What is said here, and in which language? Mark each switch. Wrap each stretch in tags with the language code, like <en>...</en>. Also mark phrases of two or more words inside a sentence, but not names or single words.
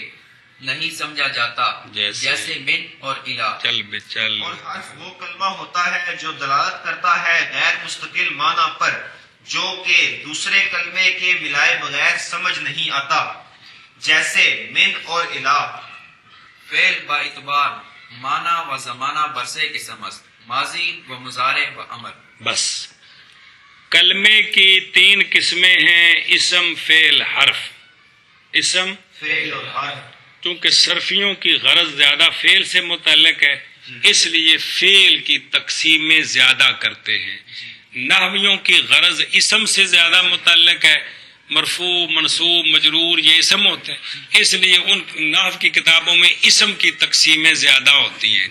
<ur>نہیں سمجھا جاتا، جیسے من اور الا۔ چل بے چل۔ اور حرف وہ کلمہ ہوتا ہے جو دلالت کرتا ہے غیر مستقل معنی پر، جو کہ دوسرے کلمے کے ملائے بغیر سمجھ نہیں آتا، جیسے من اور الہ۔</ur> <fa>فعل با اعتبار معنی و زمانہ برسے قسم است، ماضی و مضارع و امر۔</fa> <ur>بس کلمے کی 3 قسمیں ہیں، اسم، فعل، حرف۔ اسم فعل اور حرف۔ چونکہ صرفیوں کی غرض زیادہ فعل سے متعلق ہے، اس لیے فعل کی تقسیمیں زیادہ کرتے ہیں۔ نحویوں کی غرض اسم سے زیادہ متعلق ہے، مرفوع، منصوب، مجرور یہ اسم ہوتے ہیں، اس لیے ان نحو کی کتابوں میں اسم کی تقسیمیں زیادہ ہوتی ہیں۔</ur>